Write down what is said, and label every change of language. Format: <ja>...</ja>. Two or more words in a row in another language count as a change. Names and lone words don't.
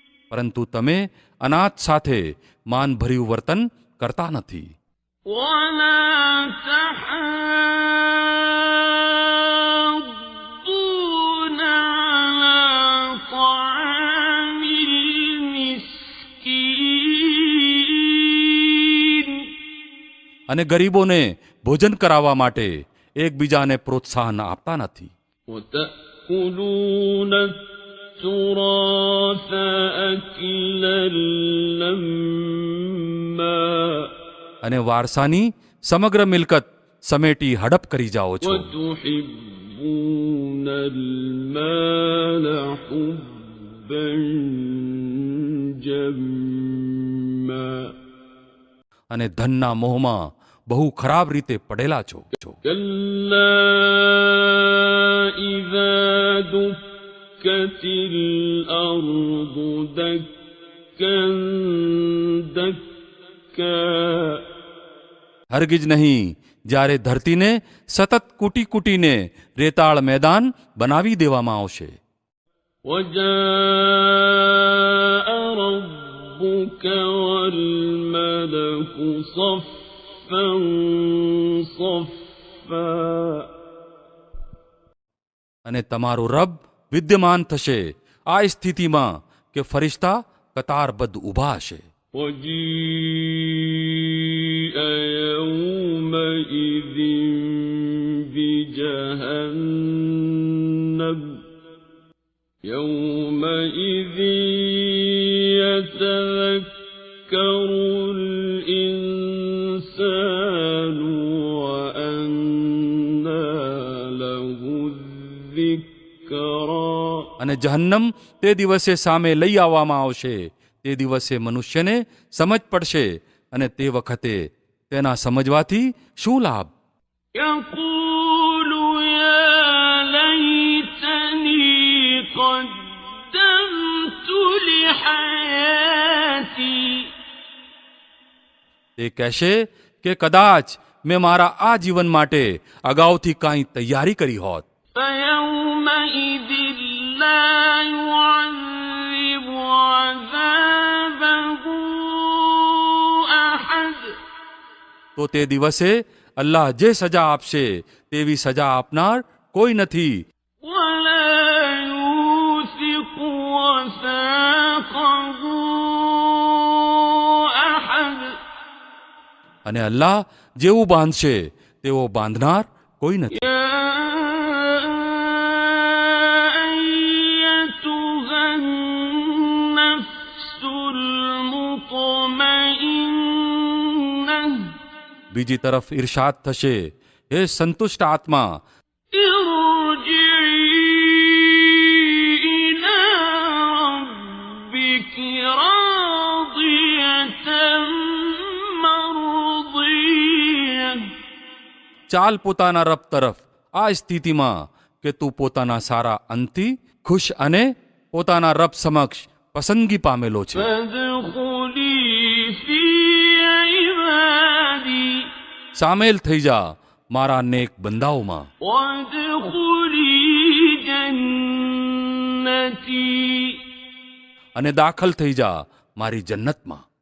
<gu>પરંતુ તમે અનાથ સાથે માનભર્યું વર્તન કરતા નથી.</gu> <ar>ولا تحاضون على طعام المسكين</ar> <gu>અને ગરીબોને ભોજન કરાવવા માટે એકબીજાને પ્રોત્સાહન આપતા નથી.</gu> <ar>وتأكلون التراث أكلا لما</ar> <gu>અને વારસાની સમગ્ર મિલકત સમેટી હડપ કરી જાઓ છો.</gu> <ar>وتحبون المال حبا جما</ar> <gu>અને ધનના મોહમાં બહુ ખરાબ રીતે પડેલા છો.</gu> <ar>كلا إذا دكت الأرض دكا دكا</ar> <gu>હરગીજ નહીં, જ્યારે ધરતીને સતત કૂટી કૂટીને રેતાળ મેદાન બનાવી દેવામાં આવશે.</gu> <ar>وجاء ربك والملك صفا صفا</ar> <gu>અને તમારું રબ વિદ્યમાન થશે આ સ્થિતિમાં કે ફરિશ્તા કતારબદ્ધ ઊભા હશે.</gu> <ar>وجيء يومئذ بجهنم يومئذ يتذكر الإنسان وأنى له الذكرى</ar> <gu>અને જહન્નમ તે દિવસે સામે લઈ આવવામાં આવશે. તે દિવસે મનુષ્યને સમજ પડશે અને તે વખતે તેના સમજવાથી શું લાભ?</gu> <ar>يقول يا ليتني قدمت لحياتي</ar> <gu>તે કહેશે કે કદાચ મેં મારા આ જીવન માટે અગાઉથી કાંઈ તૈયારી કરી હોત.</gu> <ar>فيومئذ لا يعذب عذابه أحد</ar> <gu>તો તે દિવસે અલ્લાહ જે સજા આપશે તેવી સજા આપનાર કોઈ નથી.</gu> <ar>ولا يوثق وثاقه أحد</ar> <gu>અને અલ્લાહ જેવું બાંધશે તેવો બાંધનાર કોઈ નથી.</gu> <ar>يا أيتها النفس المطمئنة</ar> <gu>બીજી તરફ ઇરશાદ થશે, હે સંતુષ્ટ આત્મા,</gu> <ar>ارجعي إلى ربك راضية مرضية</ar> <gu>ચાલ પોતાના રબ તરફ આ સ્થિતિમાં કે તું પોતાના સારા અંતથી ખુશ અને પોતાના રબ સમક્ષ પસંદગી પામેલો છે.</gu> <ar>فادخلي في عبادي</ar> <gu>સામેલ થઈ જા મારા નેક બંદાઓમાં</gu> <ar>وادخلي جنتي</ar> <gu>અને દાખલ થઈ જા મારી જન્નતમાં.</gu>